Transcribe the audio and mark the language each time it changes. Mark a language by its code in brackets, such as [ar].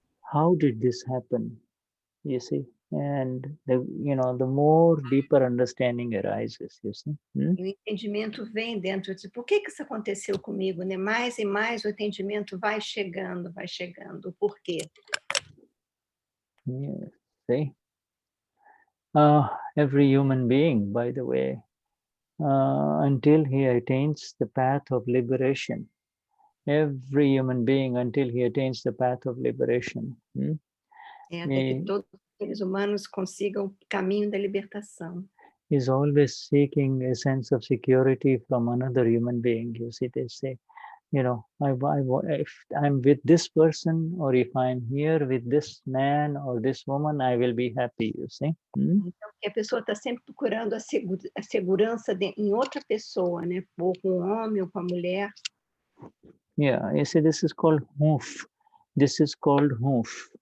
[en] How did this happen? You see, and the more deeper understanding arises, you see. [pt] E o entendimento vem dentro de por que isso aconteceu comigo, né? Mais e mais o entendimento vai chegando, por quê? [en] Yeah, see, every human being, by the way, until he attains the path of liberation, every human being until he attains the path of liberation. [pt] Até que todos os seres humanos consigam o caminho da libertação. [en] Is always seeking a sense of security from another human being. You see, they say, you know, if I'm with this person, or if I'm here with this man or this woman, I will be happy, you see. [pt] Então, a pessoa está sempre procurando a segurança em outra pessoa, né? Ou com um homem ou com a mulher. [en] Yeah, you see, this is called hoof. This is called hoof.